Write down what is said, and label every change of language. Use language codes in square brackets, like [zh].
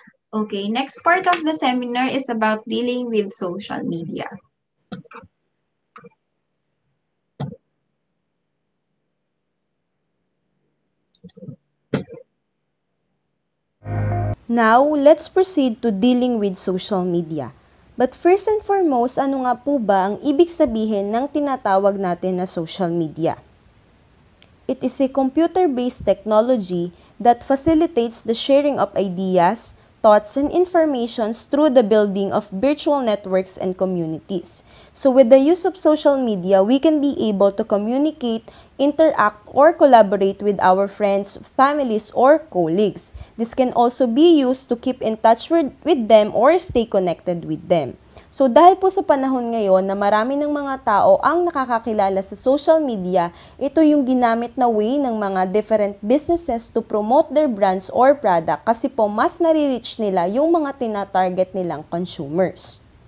[en] Okay, next part of the seminar is about dealing with social media. Now, let's proceed to dealing with social media. But first and foremost, [tl] ano nga po ba ang ibig sabihin ng tinatawag natin na social media? [en] It is a computer-based technology that facilitates the sharing of ideas, thoughts, and informations through the building of virtual networks and communities. So with the use of social media, we can be able to communicate, interact, or collaborate with our friends, families, or colleagues. This can also be used to keep in touch with them or stay connected with them. [tl] So dahil po sa panahon ngayon na marami ng mga tao ang nakakakilala sa social media, ito yung ginamit na way ng mga [en] different businesses to promote their brands or product [tl] kasi po mas nare-reach nila yung mga tina-target nilang consumers.